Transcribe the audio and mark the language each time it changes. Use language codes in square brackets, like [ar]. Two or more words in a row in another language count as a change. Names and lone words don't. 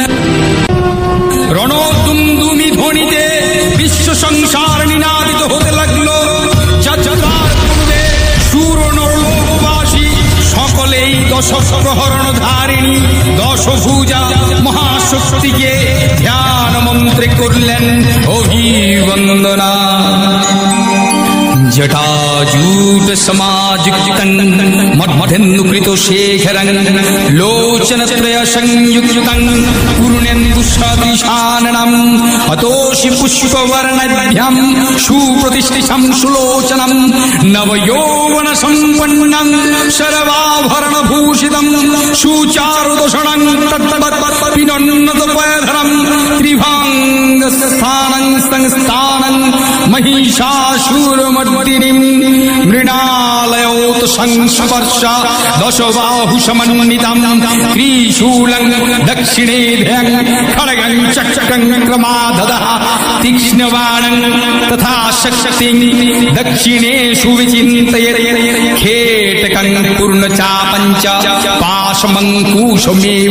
[bn] রণদুন্দুমি ধ্বনিতে বিশ্ব সংসার নিনাদিত হতে লাগল। যাত্রার পূর্বে সুর নরলোকবাসী সকলেই দশ প্রহরণ ধারিণী দশভুজা মহাশক্তিকে ধ্যান মন্ত্রে করলেন অভিবন্দনা। [sa] জটাজূট সমাযুক্তং মধ্যেন্দুকৃত শেখরং লোচনত্রয় সংযুক্তং পূর্ণেন্দু সদৃশাননম অতোষি পুষ্পবর্ণাঢ্যম সুপ্রতিষ্ঠিতম সুলোচনম নবযৌবন সম্পন্নং সর্বাভরণভূষিতম সুচারুদোষণং তত্তৎ পিনন্নতপয়ধরম ত্রিভাঙ্গস্থানং সংস্থানং महिषासुरमर्दिनीं मृणालयोत संस्पर्श दशबाहु समन्वितं त्रिशूलं दक्षिणे ध्यं खड्गं चक्रं क्रमाददः तीक्ष्णबाणं तथा शक्तिं दक्षिणेषु विचिन्तयते खेटकं पूर्णचापं च पाशमङ्कुशमेव